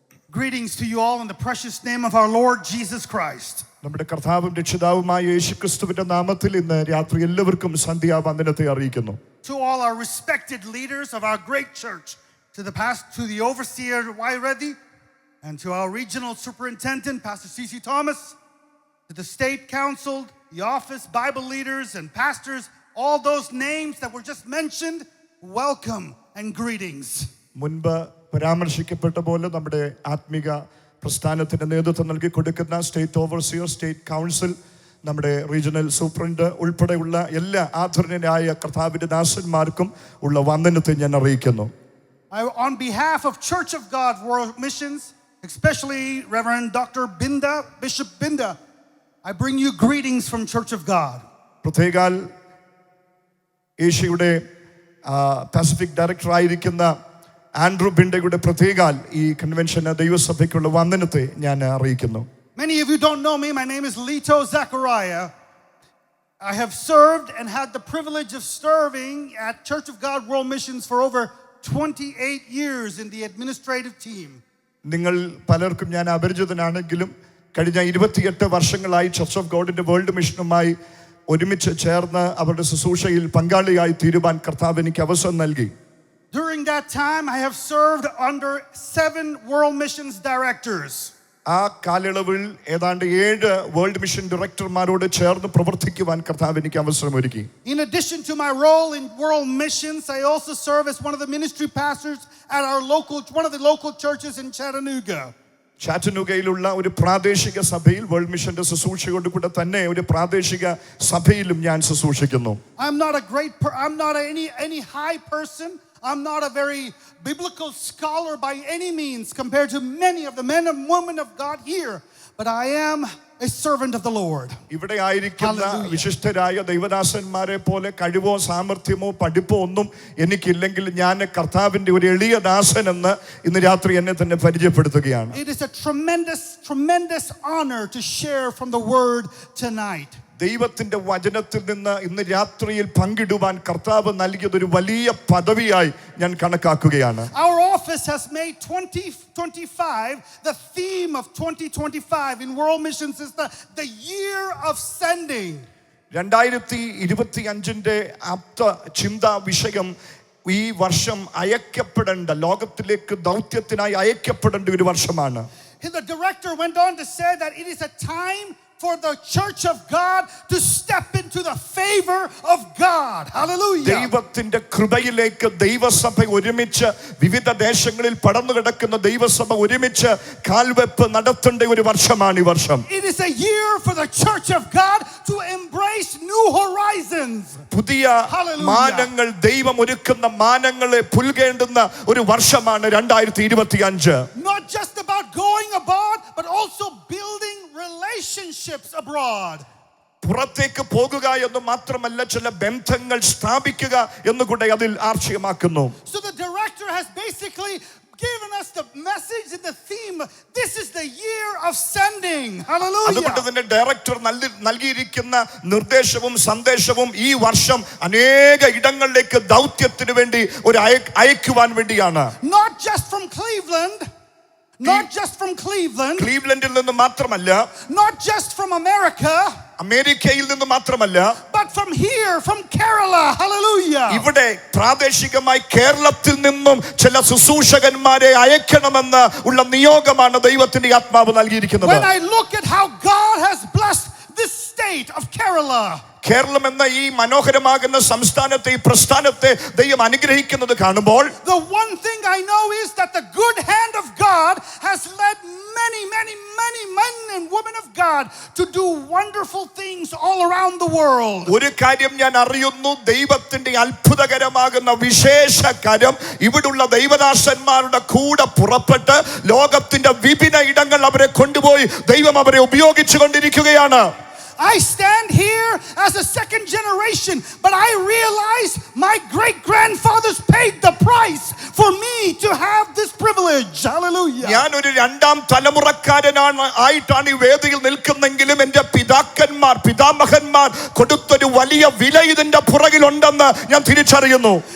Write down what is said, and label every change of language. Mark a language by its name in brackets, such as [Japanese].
[English] Greetings to you all in the precious name of our Lord Jesus Christ. [Malayalam] നമ്മുടെ കർത്താവും രക്ഷിതാവുമായ യേശുക്രിസ്തുവിന്റെ നാമത്തിൽ ഇന്ന് രാത്രി എല്ലാവർക്കും സന്ധ്യാവന്ദനത്തെ അറിയിക്കുന്നു. [English] To all our respected leaders of our great church, to the overseer Wairedi, and to our regional superintendent Pastor C.C. Thomas, to the state council, the office, Bible leaders and pastors, all those names that were just mentioned, welcome and greetings. [Malayalam] മുൻപ് പരാമർശിക്കപ്പെട്ട പോലെ നമ്മുടെ ആത്മിക പ്രസ്ഥാനത്തിന് നേതൃത്വം നൽകി കൊടുക്കുന്ന state overseer, state council, നമ്മുടെ regional superintendent ഉൾപ്പെടെയുള്ള എല്ലാ ആദരണീയരായ കർത്താവിന്റെ ദാസന്മാർക്കും ഉള്ള വന്ദനത്തെ ഞാൻ അറിയിക്കുന്നു. [English] On behalf of Church of God World Missions, especially Reverend Dr. Binda, Bishop Binda, I bring you greetings from Church of God. [Malayalam] പ്രത്യേകാൽ ഏഷ്യയുടെ Pacific director ആയിരിക്കുന്ന ആൻഡ്രൂ ബിൻഡയുടെ പ്രത്യേകാൽ ഈ കൺവെൻഷന് ദൈവസഭയ്ക്കുള്ള വന്ദനത്തെ ഞാൻ അറിയിക്കുന്നു. [English] Many of you don't know me. My name is Lito Zachariah. I have served and had the privilege of serving at Church of God World Missions for over 28 years in the administrative team. [Malayalam] നിങ്ങൾ പലർക്കും ഞാൻ അപരിചിതനാണെങ്കിലും കഴിഞ്ഞ 28 വർഷങ്ങളായി church of ഗോഡിന്റെ world മിഷനുമായി ഒരുമിച്ച് ചേർന്ന് അവരുടെ ശുശ്രൂഷയിൽ പങ്കാളിയായി തീരുവാൻ കർത്താവ് എനിക്ക് അവസരം നൽകി. [English] During that time, I have served under 7 World Missions directors. [Malayalam] ആ കാലയളവിൽ ഏതാണ്ട് 7 വേൾഡ് മിഷൻ ഡയറക്ടർമാരോട് ചേർന്ന് പ്രവർത്തിക്കുവാൻ കർത്താവ് എനിക്ക് അവസരം ഒരുക്കി. [English] In addition to my role in World Missions, I also serve as one of the ministry pastors at one of the local churches in Chattanooga. [Malayalam] ചാറ്റനൂഗയിലുള്ള ഒരു പ്രാദേശിക സഭയിൽ വേൾഡ് മിഷന്റെ ശുശ്രൂഷയോട് കൂടെ തന്നെ ഒരു പ്രാദേശിക സഭയിലും ഞാൻ ശുശ്രൂഷിക്കുന്നു. [English] I'm not any high person. I'm not a very biblical scholar by any means compared to many of the men and women of God here, but I am a servant of the Lord. [Malayalam] ഇവിടെ ആയിരിക്കുന്ന വിശിഷ്ടരായ ദൈവദാസന്മാരെ പോലെ കഴിവോ സാമർഥ്യമോ പഠിപ്പോ ഒന്നും എനിക്കില്ലെങ്കിൽ ഞാൻ കർത്താവിന്റെ ഒരു എളിയ ദാസൻ എന്ന് ഇന്ന് രാത്രി എന്നെ തന്നെ പരിചയപ്പെടുത്തുകയാണ്. [English] It is a tremendous honor to share from the word tonight. [Malayalam] ദൈവത്തിന്റെ വചനത്തിൽ നിന്ന് ഇന്ന് രാത്രിയിൽ പങ്കിടുവാൻ കർത്താവ് നൽകിയതൊരു വലിയ പദവിയായി ഞാൻ കണക്കാക്കുകയാണ്. [English] Our office has made 2025 the theme of 2025 in World Missions is the year of sending. [Malayalam] 2025ന്റെ Aapda ചിന്താ വിഷയം ഈ വർഷം അയക്കപ്പെടേണ്ട, ലോകത്തിലേക്ക് ദൗത്യത്തിനായി അയക്കപ്പെടേണ്ട ഒരു വർഷമാണ്. [English] The director went on to say that it is a time for the church of God to step into the favor of God. Hallelujah. [Malayalam] ദൈവത്തിന്റെ കൃപയിലേക്ക് ദൈവസഭ ഒരുമിച്ച് വിവിധ ദേശങ്ങളിൽ പടർന്നു കിടക്കുന്ന ദൈവസഭ ഒരുമിച്ച് കാൽവെപ്പ് നടത്തേണ്ട ഒരു വർഷമാണ് ഈ വർഷം. [English] It is a year for the church of God to embrace new horizons. [Malayalam] പുതിയ മാനങ്ങൾ, ദൈവം ഒരുക്കുന്ന മാനങ്ങളെ പുൽകേണ്ടുന്ന ഒരു വർഷമാണ് 2025. [English] Not just about going abroad, but also building relationships abroad. [Malayalam] പുറത്തേക്ക് പോകുക എന്ന് മാത്രമല്ല, ചില ബന്ധങ്ങൾ സ്ഥാപിക്കുക എന്നുകൂടെ അതിൽ ആർച്ചയമാക്കുന്നു. [English] So the director has basically given us the message and the theme. This is the year of sending. Hallelujah. [Malayalam] അതുകൊണ്ട് തന്നെ ഡയറക്ടർ നൽകിയിരിക്കുന്ന നിർദ്ദേശവും സന്ദേശവും ഈ വർഷം അനേക ഇടങ്ങളിലേക്ക് ദൗത്യത്തിന് വേണ്ടി ഒരു അയക്കുവാൻ വേണ്ടിയാണ്. [English] Not just from Cleveland. [Malayalam] ക്ലീവ്ലൻഡിൽ നിന്ന് മാത്രമല്ല, [English] not just from America, [Malayalam] അമേരിക്കയിൽ നിന്ന് മാത്രമല്ല, [English] but from here, from Kerala. Hallelujah. [Malayalam] ഇവിടെ പ്രാദേശികമായി കേരളത്തിൽ നിന്നും ചില ശുശ്രൂഷകന്മാരെ അയക്കണമെന്ന് ഉള്ള നിയോഗമാണ് ദൈവത്തിന്റെ ആത്മാവ് നൽകിയിരിക്കുന്നത്. [English] When I look at how God has blessed this state of Kerala, [Malayalam] Keralam എന്ന ഈ മനോഹരമാകുന്ന സംസ്ഥാനത്തെ, ഈ പ്രസ്ഥാനത്തെ ദൈവം അനുഗ്രഹിക്കുന്നത് കാണുമ്പോൾ, [English] the one thing I know is that the good hand of God has led many men and women of God to do wonderful things all around the world. [Malayalam] ഒരു കാര്യം ഞാൻ അറിയുന്നു, ദൈവത്തിന്റെ അത്ഭുതകരമാകുന്ന വിശേഷ കരം ഇവിടുള്ള ദൈവദാസന്മാരുടെ കൂടെ പുറപ്പെട്ട് ലോകത്തിന്റെ വിഭിന്ന ഇടങ്ങൾ അവരെ കൊണ്ടുപോയി ദൈവം അവരെ ഉപയോഗിച്ചു കൊണ്ടിരിക്കുകയാണ്. [English] I stand here as a second generation, but I realize my great-grandfathers paid the price for me to have this privilege. Hallelujah. [Malayalam] ഞാൻ ഒരു രണ്ടാം തലമുറക്കാരനാണ് ആയിട്ടാണ് ഈ വേദിയിൽ നിൽക്കുന്നെങ്കിലും എൻ്റെ പിതാമഹന്മാർ കൊടുത്തൊരു വലിയ വില ഇതിന്റെ പുറകിലുണ്ടെന്ന് ഞാൻ തിരിച്ചറിയുന്നു.